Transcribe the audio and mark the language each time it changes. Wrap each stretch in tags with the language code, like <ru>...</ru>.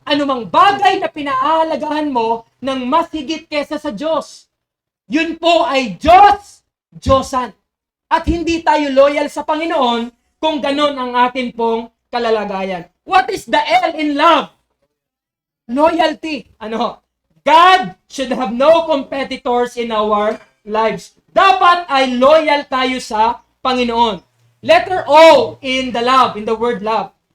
<tl>Anumang bagay na pinaalagahan mo ng mas higit kesa sa Diyos. Yun po ay Diyosan. At hindi tayo loyal sa Panginoon kung ganon ang atin pong kalalagayan.</tl> <en>What is the L in love? Loyalty. God should have no competitors in our lives.</en> <tl>Dapat ay loyal tayo sa Panginoon.</tl> <en>Letter O in the love, in the word love.</en>